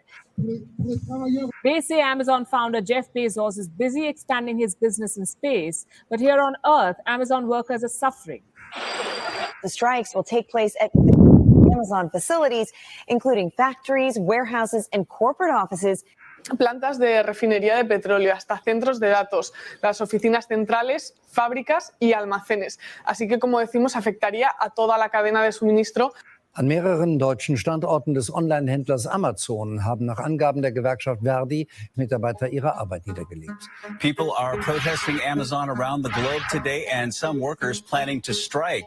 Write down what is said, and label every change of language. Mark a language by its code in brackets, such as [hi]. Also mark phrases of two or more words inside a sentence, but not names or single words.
[en] They say Amazon founder Jeff Bezos is busy expanding his business in space, but here on Earth, Amazon workers are suffering. The strikes will take place at Amazon facilities, including factories, warehouses, and corporate offices. [es] Plantas de refinería de petróleo, hasta centros de datos, las oficinas centrales, fábricas y almacenes. Así que, como decimos, afectaría a toda la cadena de suministro. [de] An mehreren deutschen Standorten des Online-Händlers Amazon haben nach Angaben der Gewerkschaft Verdi Mitarbeiter ihre Arbeit niedergelegt. [en] People are protesting Amazon around the globe today, and some workers planning to strike.